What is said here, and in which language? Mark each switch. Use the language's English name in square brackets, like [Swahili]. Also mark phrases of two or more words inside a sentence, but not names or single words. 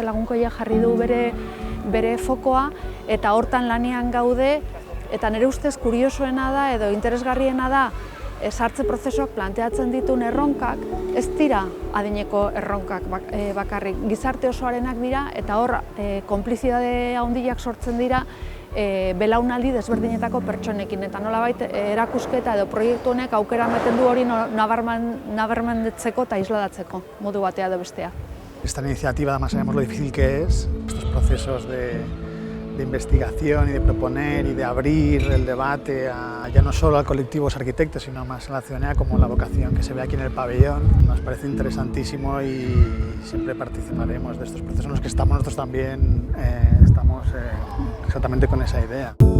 [Basque] lagunkoia jarri du bere fokoa eta hortan lanean gaude, eta nire ustez kuriosoena da edo interesgarriena da sartze prozesuak planteatzen dituen erronkak ez dira adineko erronkak bakarrik, gizarte osoarenak dira eta hor konplizidade handiak sortzen dira belaunaldi desberdinetako pertsonekin eta nolabait erakusketa edo proiektu honek aukera ematen du hori nabarmentzeko eta isladatzeko modu batea edo bestea. [Spanish] Esta iniciativa, además sabemos lo difícil que es, estos procesos de investigación y de proponer y de abrir el debate ya no solo a colectivos arquitectos, sino más en la ciudadanía, como la vocación que se ve aquí en el pabellón. Nos parece interesantísimo y siempre participaremos de estos procesos en los que estamos nosotros también, estamos exactamente con esa idea.